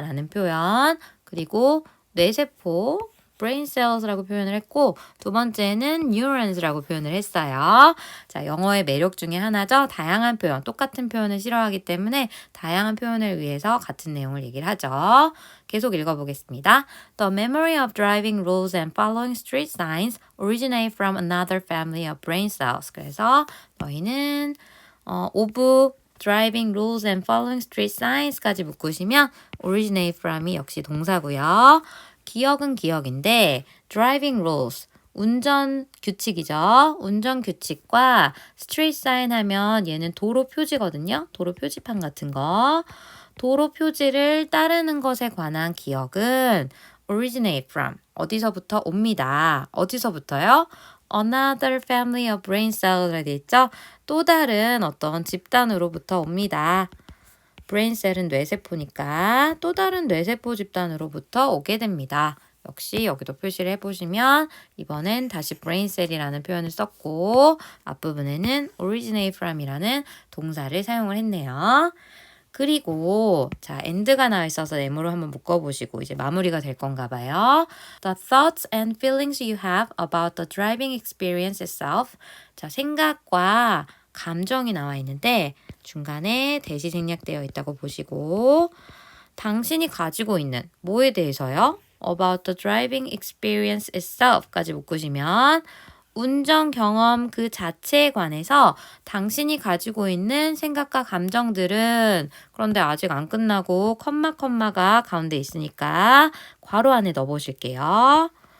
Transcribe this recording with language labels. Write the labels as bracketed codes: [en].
[ko] 라는 표현 그리고 뇌세포 brain cells라고 표현을 했고 두 번째는 neurons라고 표현을 했어요. 자, 영어의 매력 중에 하나죠. 다양한 표현, 똑같은 표현을 싫어하기 때문에 다양한 표현을 위해서 같은 내용을 얘기를 하죠. 계속 읽어보겠습니다. [en] The memory of driving rules and following street signs originate from another family of brain cells. [ko] 그래서 너희는 [en] of driving rules and following street signs까지 묶으시면 originate from이 [ko] 역시 동사고요. 기억은 기억인데 driving rules, 운전 규칙이죠. 운전 규칙과 street sign 하면 얘는 도로 표지거든요. 도로 표지판 같은 거. 도로 표지를 따르는 것에 관한 기억은 originate from, 어디서부터 옵니다. 어디서부터요? [en] Another family of brain cells라 [ko] 되어 있죠. 또 다른 어떤 집단으로부터 옵니다. brain cell은 뇌세포니까 또 다른 뇌세포 집단으로부터 오게 됩니다. 역시 여기도 표시를 해보시면 이번엔 다시 brain cell이라는 표현을 썼고 앞부분에는 originate from이라는 동사를 사용을 했네요. 그리고 자 end가 나와 있어서 네모로 한번 묶어보시고 이제 마무리가 될 건가 봐요. [en] The thoughts and feelings you have about the driving experience itself. [ko] 자 생각과 감정이 나와 있는데 중간에 대시 생략되어 있다고 보시고 당신이 가지고 있는 뭐에 대해서요? [en] About the driving experience itself [ko] 까지 묶으시면 운전 경험 그 자체에 관해서 당신이 가지고 있는 생각과 감정들은 그런데 아직 안 끝나고 컴마가 가운데 있으니까 괄호 안에 넣어보실게요.